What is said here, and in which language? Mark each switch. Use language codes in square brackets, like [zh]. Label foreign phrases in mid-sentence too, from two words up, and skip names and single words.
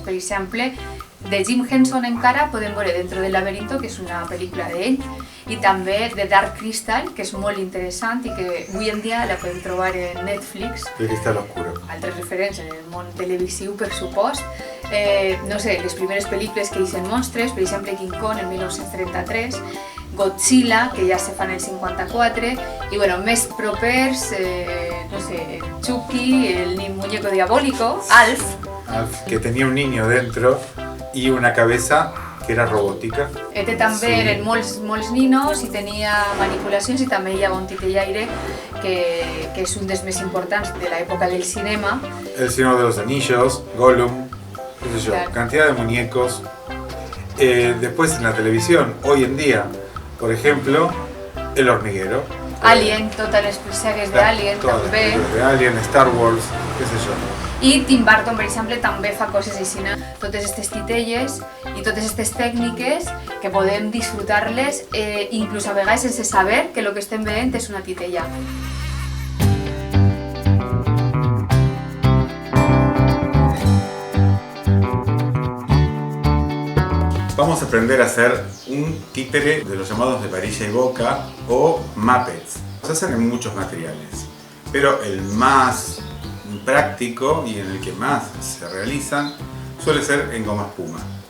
[ca] Per exemple, de Jim Henson encara podem veure Dentro del laberinto, que és una pel·lícula d'ell, i també de Dark Crystal, que és molt interessant i que avui en dia la podem trobar en Netflix. El Cristal Oscuro. Altres referents en el món televisiu, per supost. No sé, les primeres pel·lícules que deixen monstres, per exemple King Kong en 1933, Godzilla, que ja se fa en el 54, i bueno, més propers, no sé, [es] Chucky, el muñeco diabólico, Alf. Alf, que tenía un niño dentro y una cabeza que era robótica. [ca] Este també eren molts ninos i tenia manipulacions i també hi ha un titellaire que és un dels més importants de l'època del cinema. [es] El Señor de los Anillos, Gollum, qué sé yo, claro, cantidad de muñecos. Después en la televisión, hoy en día, por ejemplo, El Hormiguero. [ca] Alien, totes les sèries d'Alien també. [es] De Alien, Star Wars, qué sé yo. [ca] I Tim Burton, per exemple, també fa coses així, totes aquestes titelles i totes aquestes tècniques que podem disfrutar-les inclús a vegades sense saber que el que estem veient és una titella. [es] Vamos a aprender a hacer un títere de los llamados de varilla y boca o Muppets. Se hacen en muchos materiales, pero el más práctico y en el que más se realizan suele ser en goma espuma.